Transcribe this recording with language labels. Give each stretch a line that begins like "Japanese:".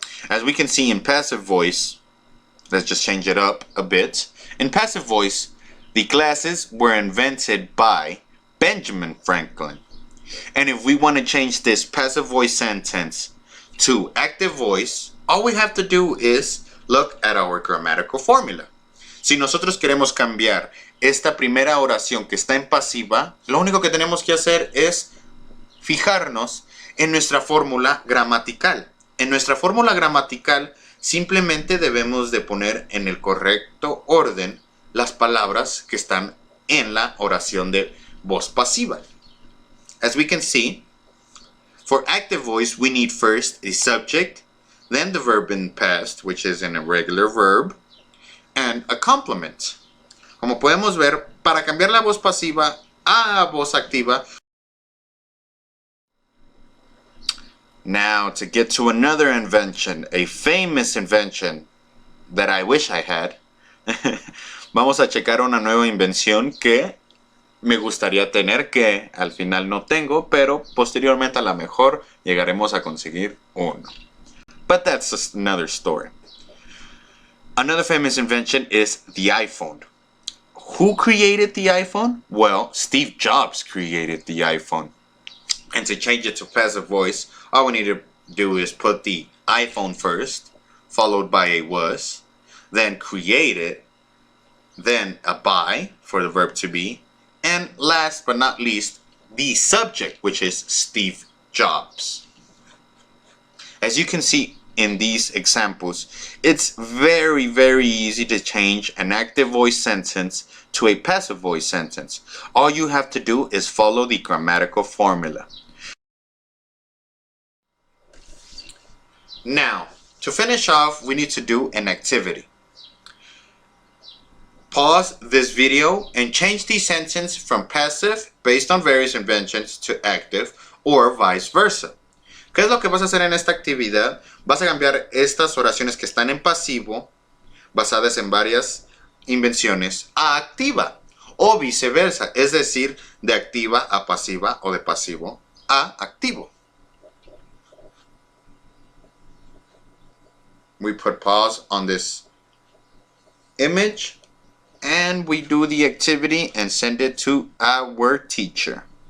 English: As we can see in passive voice, let's just change it up a bit. In passive voice, the glasses were invented by Benjamin Franklin. And if we want to change this passive voice sentence to active voice, all we have to do is look at our grammatical formula.
Spanish: Si nosotros queremos cambiar esta primera oración que está en pasiva, lo único que tenemos que hacer es fijarnos en nuestra fórmula gramatical. En nuestra fórmula gramatical simplemente debemos de poner en el correcto orden las palabras que están en la oración de voz pasiva.
English: As we can see, for active voice we need first a subject, then the verb in past, which is an irregular verb, and a complement.
Spanish: Como podemos ver, para cambiar la voz pasiva a voz activa.
English: Now, to get to another invention, a famous invention that I wish I had,
Spanish: vamos a checar una nueva invención que me gustaría tener, que al final no tengo, pero posteriormente a lo mejor llegaremos a conseguir uno.
English: But that's another story. Another famous invention is the iPhone. Who created the iPhone? Well, Steve Jobs created the iPhone. And to change it to passive voice, all we need to do is put the iPhone first, followed by a was, then create it, then a by for the verb to be, and last but not least, the subject, which is Steve Jobs. As you can see in these examples, it's very, very easy to change an active voice sentence to a passive voice sentence. All you have to do is follow the grammatical formula. Now, to finish off, we need to do an activity. Pause this video and change the sentence from passive based on various inventions to active or vice versa.
Spanish: ¿Qué es lo que vas a hacer en esta actividad? Vas a cambiar estas oraciones que están en pasivo, basadas en varias invenciones, a activa o viceversa, es decir, de activa a pasiva o de pasivo a activo.
English: We put pause on this image and we do the activity and send it to our teacher.